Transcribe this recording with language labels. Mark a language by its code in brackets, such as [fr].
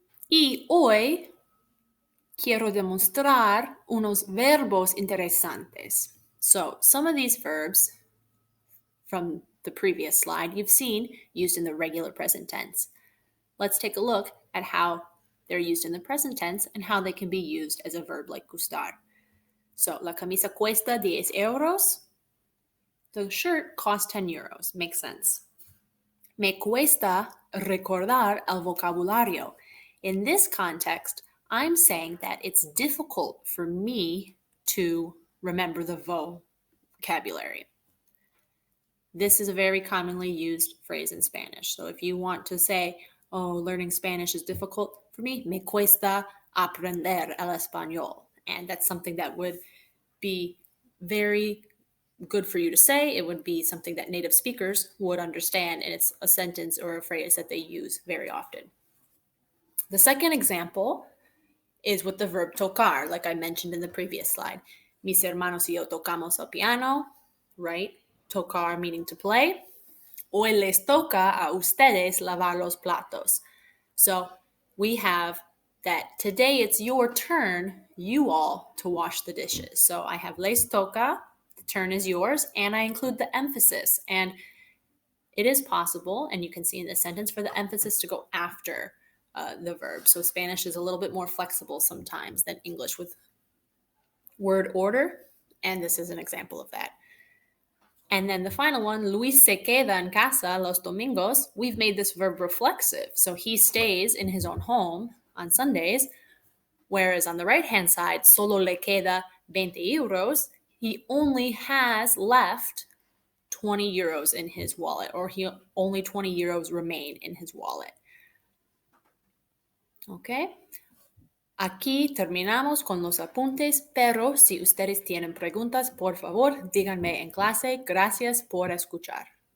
[es] Y hoy quiero demostrar unos verbos interesantes. [en] So some of these verbs from the previous slide you've seen used in the regular present tense. Let's take a look at how they're used in the present tense and how they can be used as a verb like gustar. So, [es] la camisa cuesta 10 euros. [en] The shirt costs 10 euros. Makes sense. [es] Me cuesta recordar el vocabulario. [en] In this context, I'm saying that it's difficult for me to remember the vocabulary. This is a very commonly used phrase in Spanish. So if you want to say, oh, learning Spanish is difficult for me, [es] me cuesta aprender el español. [en] And that's something that would be very good for you to say. It would be something that native speakers would understand, and it's a sentence or a phrase that they use very often. The second example is with the verb tocar, like I mentioned in the previous slide. [es] Mis hermanos y yo tocamos el piano, [en] right? [es] Tocar [en] meaning to play. [es] Hoy les toca a ustedes lavar los platos. [en] So we have that today it's your turn, you all, to wash the dishes. So I have [es] les toca, [en] the turn is yours, and I include the emphasis. And it is possible, and you can see in this sentence, for the emphasis to go after the verb. So Spanish is a little bit more flexible sometimes than English with word order, and this is an example of that. And then the final one, [es] Luis se queda en casa los domingos. [en] We've made this verb reflexive. So he stays in his own home on Sundays. Whereas on the right-hand side, [es] solo le queda 20 euros. [en] He only has left 20 euros in his wallet, or only 20 euros remain in his wallet. Okay. [es] Aquí terminamos con los apuntes, pero si ustedes tienen preguntas, por favor, díganme en clase. Gracias por escuchar.